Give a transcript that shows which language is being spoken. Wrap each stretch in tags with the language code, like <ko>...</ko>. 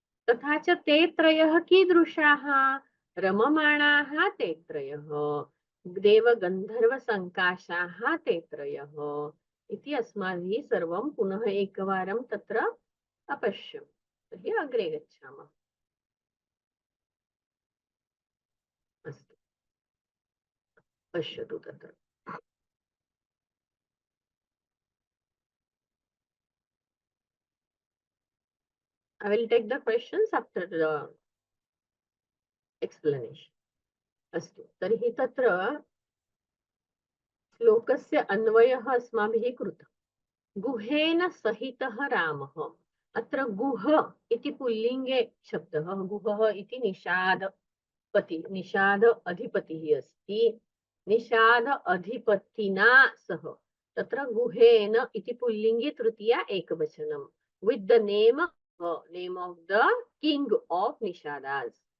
<sa>तथा च ते त्रयः कीदृशाः? रममाणाः ते त्रयः, देवगन्धर्वसङ्काशाः ते त्रयः इति अस्माभिः सर्वं पुनः एकवारं तत्र अपश्यम्। तर्हि अग्रे गच्छामः। अस्तु, पश्यतु तत्र</sa> <en>I will take the questions after the explanation.</en> <sa>अस्तु, तर्हि तत्र श्लोकस्य अन्वयः अस्माभिः कृतः। गुहेन सहितः रामः। अत्र गुह इति पुल्लिङ्गे शब्दः, गुहः इति निषाद अधिपतिः अस्ति। निषाद अधिपतिना सह तत्र गुहेन इति पुल्लिङ्गे तृतीया एकवचनं</sa> <en>With the name of the king of Nishadas.</en>